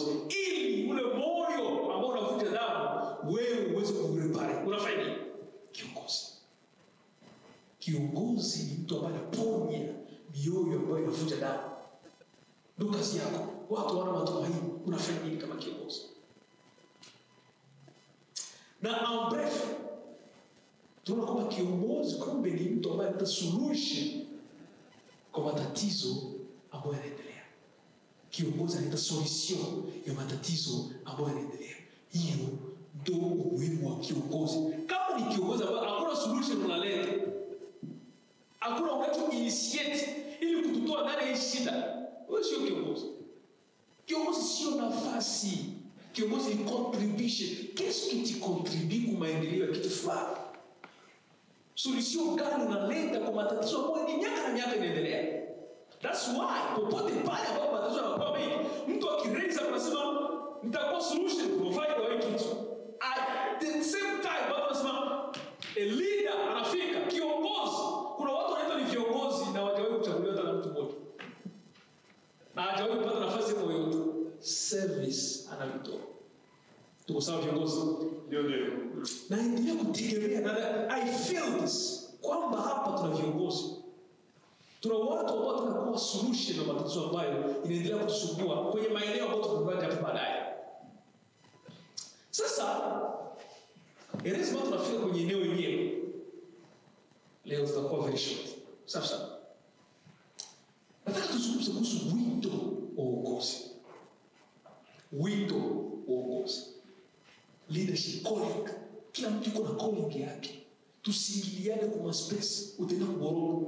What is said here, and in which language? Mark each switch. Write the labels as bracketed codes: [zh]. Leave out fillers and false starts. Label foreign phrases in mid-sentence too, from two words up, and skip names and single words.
[sw] Ili ule moyo ambao unavuja damu, wewe uweze kurepare. Unafanya nini? Kiongozi. Kiongozi ni mtu ambaye anaponya mioyo ambayo inavuja damu. Ndio kazi yako. Watu wana matumaini. Unafanya nini kama kiongozi? Na [fr] en bref, [sw] tunaona kwamba kiongozi kumbe ni mtu ambaye anatoa solution kwa matatizo ambayo yanaendelea. Kiongozi analeta solution ya matatizo ambayo yanaendelea. Hiyo ndio umuhimu wa kiongozi. Kama ni kiongozi ambaye hakuna solution unaleta, hakuna unacho initiate ili kututoa ndani ya shida, wewe sio kiongozi. Kiongozi sio nafasi. Kiongozi ni contribution. [fr] Qu'est-ce que tu contribues [sw] kwa maendeleo ya kitu fulani? Solution gani unaleta kwa matatizo ambayo ni miaka na miaka inaendelea? [en] That's why [sw] popote pale ambapo matatizo yanakuwa mengi, mtu akiraise anasema nitakuwa [en] solution provide [sw] kwa hiyo kitu. [en] At the same time [sw] watu wanasema [en] a leader [sw] anafika, kiongozi. Kuna watu wanaitwa ni viongozi na hawajawahi kuchaguliwa hata na mtu mmoja. Na hawajawahi kupata nafasi yoyote. Service anavitoa. Tuko sawa viongozi? Ndio. Na endelea kutegemea, na [en] I feel this [sw] kwamba hapa tuna viongozi. Tuna watu ambao tunakuwa solution ya matatizo ambayo inaendelea kutusumbua kwenye maeneo ambayo tutakwenda hapo baadaye. Sasa lazima tunafika kwenye eneo lenyewe. Leo tutakuwa [en] very short. [sw] Sasa nataka tuzungumze kuhusu wito wa uongozi. Wito wa uongozi. [en] Leadership calling. [sw] Kila mtu yuko na calling yake. Tusiingiliane kwa space utaenda kuboroga.